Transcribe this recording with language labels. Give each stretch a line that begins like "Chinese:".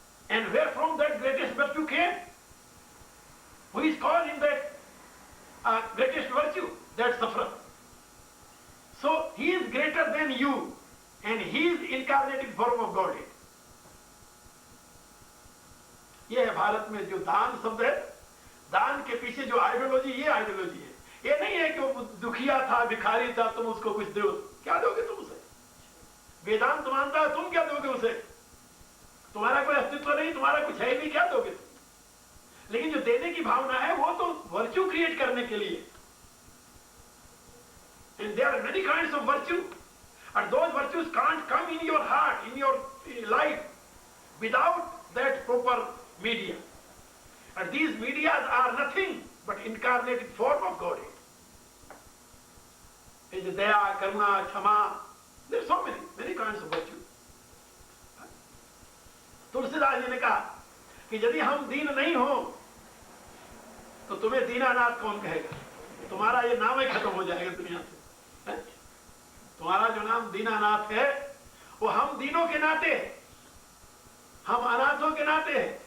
English: And where from that greatest virtue came? Who is called in that greatest virtue? That sufferer. So he is greater than you, and he is incarnated form of Godhead.
Hindi: ये है भारत में जो दान शब्द है, दान के पीछे जो आइडियोलॉजी, ये आइडियोलॉजी है। ये नहीं है कि वो दुखिया था, भिखारी था, तुम उसको कुछ दो, क्या दोगे तुम उसे? वेदांत मानता है, तुम क्या दोगे उसे? तुम्हारा कोई अस्तित्व नहीं, तुम्हारा कुछ है भी, क्या दोगे तुम? लेकिन जो देने की भावना है वो तो वर्च्यू क्रिएट करने के लिए।
English: And there are many kinds of virtue, and those virtues can't come in your heart, in your life, without that proper media. And these medias are nothing but incarnated form of Godhead. Is daya, karuna, kshama. There are so many kinds of virtue.
Hindi: Tulsidas ji ने कहा कि यदि हम दीन नहीं हो तो तुम्हें दीनानाथ कौन कहेगा? तुम्हारा ये नाम ही खत्म हो जाएगा दुनिया से। तुम्हारा जो नाम दीनानाथ है वो हम दीनों के नाते है, हम अनाथों के नाते है।